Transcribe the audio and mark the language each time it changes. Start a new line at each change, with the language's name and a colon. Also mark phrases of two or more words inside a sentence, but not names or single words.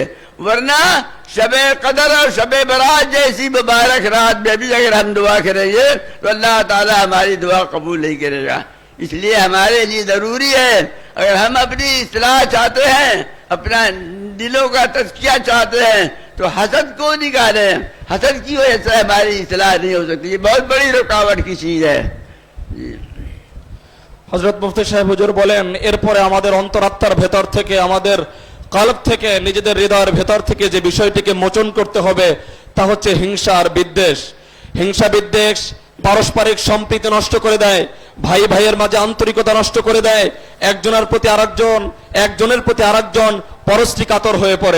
Urdu: ورنہ شب قدر اور شب برات جیسی مبارک رات میں بھی اگر ہم دعا کریں گے تو اللہ تعالی ہماری دعا قبول نہیں کرے گا. اس لیے ہمارے لیے ضروری ہے، اگر ہم اپنی اصلاح چاہتے ہیں، اپنا دلوں کا تزکیہ چاہتے ہیں، تو حسد کو نکالیں. حسد کی وجہ سے ہماری اصلاح نہیں ہو سکتی، یہ بہت بڑی رکاوٹ کی چیز ہے.
Bangla: হযরত মুফতি সাহেব হুজুর বলেন, এরপরে আমাদের অন্তরাত্মার ভেতর থেকে, আমাদের কলব থেকে, নিজেদের হৃদয়ের ভেতর থেকে যে বিষয়টিকে মোচন করতে হবে তা হচ্ছে হিংসা আর বিদ্বেষ. হিংসা বিদ্বেষ পারস্পরিক সম্প্রীতি নষ্ট করে দেয়, ভাই ভাইয়ের মাঝে আন্তরিকতা নষ্ট করে দেয়, একজনের প্রতি আরেকজন পরশ্রী কাতর হয়ে পড়ে.